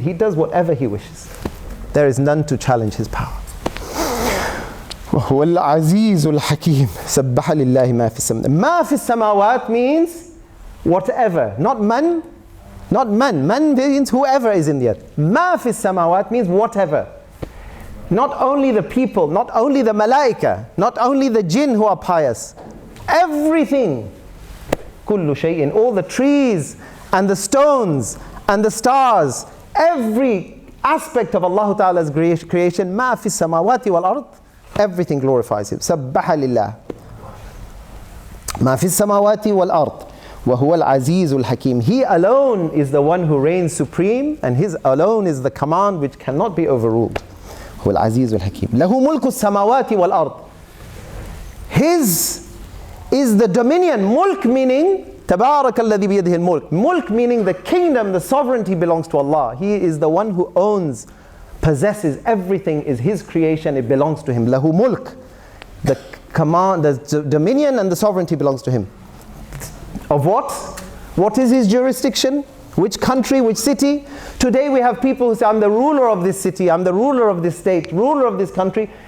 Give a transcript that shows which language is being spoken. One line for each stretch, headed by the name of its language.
English: He does whatever He wishes. There is none to challenge His power.
Arabic: وَهُوَ الْعَزِيزُ الْحَكِيمُ سَبَّحَ لِلَّهِ مَا فِي السَّمَاوَاتِ. مَا فِي السَّمَاوَاتِ
English: means whatever, not man. Not man. Man means whoever is in the earth.
Arabic: مَا فِي السَّمَاوَاتِ
English: means whatever. Not only the people, not only the malaika, not only the jinn who are pious. Everything.
Arabic: كُلُّ شَيْءٍ.
English: All the trees and the stones and the stars. Every aspect of Allah Ta'ala's creation.
Arabic: مَا فِي السَّمَاوَاتِ وَالْأَرْضِ.
English: Everything glorifies Him.
Arabic: سَبَّحَ لِلَّهِ مَا فِي السَّمَاوَاتِ وَالْأَرْضِ وَهُوَ الْعَزِيزُ الْحَكِيمُ.
English: He alone is the one who reigns supreme, and His alone is the command which cannot be overruled.
Arabic: هُوَ الْعَزِيزُ الْحَكِيمُ. لَهُ مُلْكُ السَّمَاوَاتِ وَالْأَرْضِ.
English: His is the dominion.
Arabic: Mulk meaning تَبَارَكَ الَّذِي بِيَدِهِ الْمُلْكُ.
English: Mulk meaning the kingdom, the sovereignty belongs to Allah. He is the one who owns, possesses everything, is His creation, it belongs to Him.
Arabic: لَهُ مُلْك.
English: The command, the dominion and the sovereignty belongs to Him. Of what? What is His jurisdiction? Which country, which city? Today we have people who say, I'm the ruler of this city, I'm the ruler of this state, ruler of this country.